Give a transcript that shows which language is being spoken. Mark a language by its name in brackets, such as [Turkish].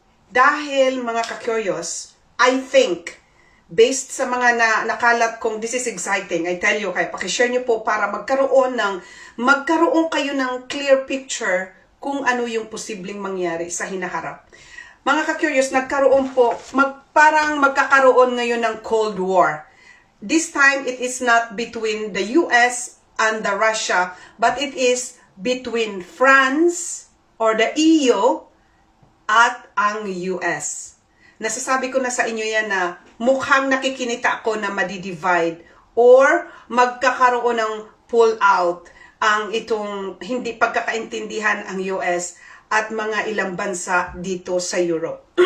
[Filipino] Dahil, mga ka-curious, I think, based sa mga nakalat kong [English] this is exciting, I tell you, [Filipino] kaya pakishare nyo po para magkaroon kayo ng clear picture kung ano yung posibleng mangyari sa hinaharap. Mga ka-curious, nagkaroon po, parang magkakaroon ngayon ng Cold War. [English] This time, it is not between the US and the Russia, but it is between France [Filipino] or the EU at ang US. Nasasabi ko na sa inyo yan na mukhang nakikinita ako na madi-divide or magkakaroon ng pull out ang itong hindi pagkakaintindihan ang US at mga ilang bansa dito sa Europe.